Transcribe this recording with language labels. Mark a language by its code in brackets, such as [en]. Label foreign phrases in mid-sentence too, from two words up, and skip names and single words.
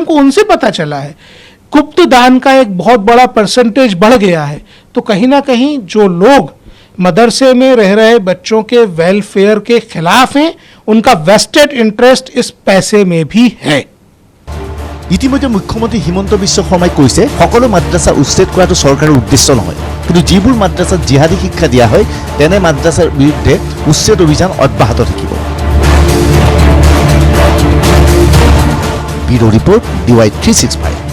[hi] हमको उनसे पता चला है गुप्त दान का एक बहुत बड़ा परसेंटेज बढ़ गया है। तो कहीं ना कहीं जो लोग मदरसे में रह रहे बच्चों के वेलफेयर के खिलाफ हैं, उनका [en] vested interest [hi] इस पैसे में भी है। [as] ইতিমধ্যে মুখ্যমন্ত্ৰী হিমন্ত বিশ্ব শৰ্মাই কৈছে সকলো মাদ্ৰাছা উচ্ছেদ কৰাটো চৰকাৰৰ উদ্দেশ্য নহয়, কিন্তু যিবোৰ মাদ্ৰাছাত জিহাদী শিক্ষা দিয়া হয় তেনে মাদ্ৰাছাৰ বিৰুদ্ধে উচ্ছেদ অভিযান অব্যাহত থাকিব। [en] bureau report [as] DY 365।